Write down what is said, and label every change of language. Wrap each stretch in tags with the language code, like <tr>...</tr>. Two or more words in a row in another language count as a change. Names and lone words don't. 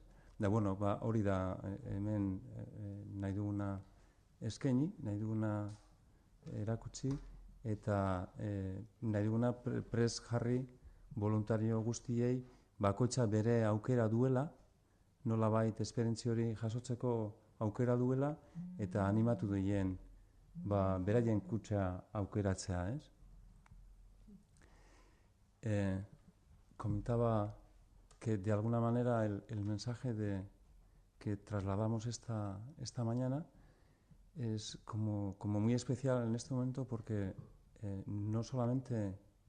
<eu>Da, hori da hemen nahi duguna eskaini, nahi duguna erakutsi, eta nahi duguna prest jarri voluntario guztiei bakoitza bere aukera duela, nolabait esperientzia hori jasotzeko aukera duela, eta animatu duen beraien kutxa aukeratzea, ez?</eu> <es>Comentaba que de alguna manera el mensaje que trasladamos esta mañana es como muy especial en este momento porque no solamente</es>